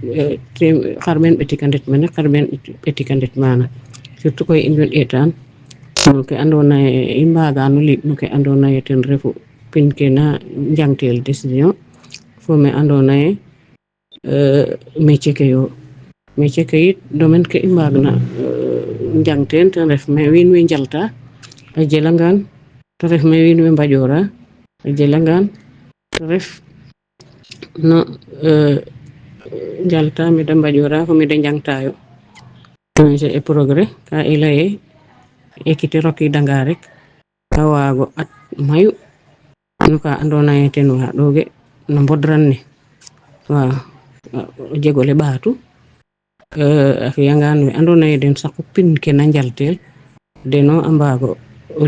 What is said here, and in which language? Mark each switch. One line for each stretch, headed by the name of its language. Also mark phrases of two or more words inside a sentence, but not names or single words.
Serer: xarɓeen ɓetika ndet mene xarɓeen ɓetika ndet mana surtout koy in way ɗeetaan no ke andoona yee i mbaagano liɓ no ke andoona yee ten refu pin ke na njangtel décision fo me andoona yee métier ke yo métier ke yit domaine ke i mbaagna njang teen ten ref me wiin we njalta a jelangaan te ref me wiin we mbaƴoora a jelangaan te ref no njalta me da mbaƴoora fo me da njangtaayo
French: projet et progrès
Serer: ka i lay ee équité rokiidanga rek a waago at mayu no ka andoona yee ten waaɗooge no mbodran ne waaw o jeg ole ɓaatu a fi'angaan we andoona yee den saqu pin ke na njaltel den o a mbaago o